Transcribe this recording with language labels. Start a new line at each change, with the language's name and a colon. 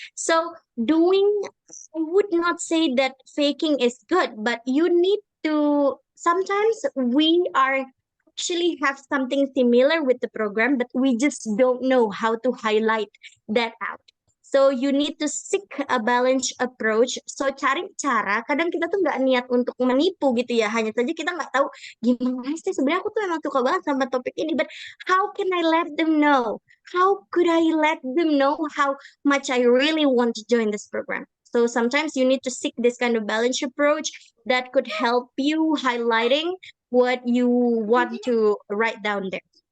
English: So doing, I would not say that faking is good, but you need to, sometimes we are actually have something similar with the program, but we just don't know how to highlight that out. So you need to seek a balanced approach.
Indonesian: So cari cara, kadang kita tuh nggak niat untuk menipu gitu ya. Hanya saja kita nggak tahu gimana sih sebenarnya aku tuh emang suka banget sama topik ini.
English: But how can I let them know? How could I let them know how much I really want to join this program? So sometimes you need to seek this kind of balanced approach that could help you highlighting what you want to write down there.